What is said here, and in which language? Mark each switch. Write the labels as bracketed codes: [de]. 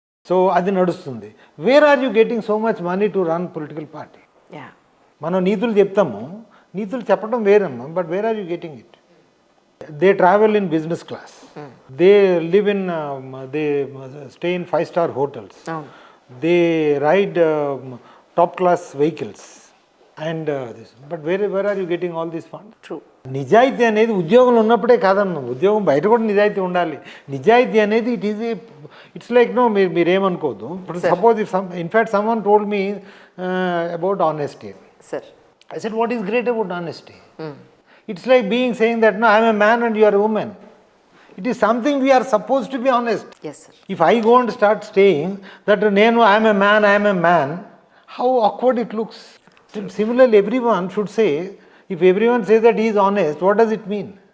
[te] So అది నడుస్తుంది. [en] Where are you getting so much money to run political party? Yeah. [te] మనం నీతులు చెప్తాము, నీతులు చెప్పడం వేరమ్మా, [en] But where are you getting it? They travel in business class, they live in, they stay in 5-star hotels, they ride top class vehicles and this, but where are you getting all these funds? True. [te] నిజాయితీ అనేది ఉద్యోగంలో ఉన్నప్పుడే కాదమ్మా, ఉద్యోగం బయట కూడా నిజాయితీ ఉండాలి. నిజాయితీ అనేది [en] it's like [te] మీరేమనుకోవద్దు. [en] Suppose in fact someone told me about honesty. Sir, I said, what is great about honesty? It's like saying that, no, I am a man and you are a woman. It is something we are supposed to be honest. Yes sir. If I go and start saying that, I am a man, how awkward it looks. Similarly, everyone should say, if everyone says that he is honest, what does it mean?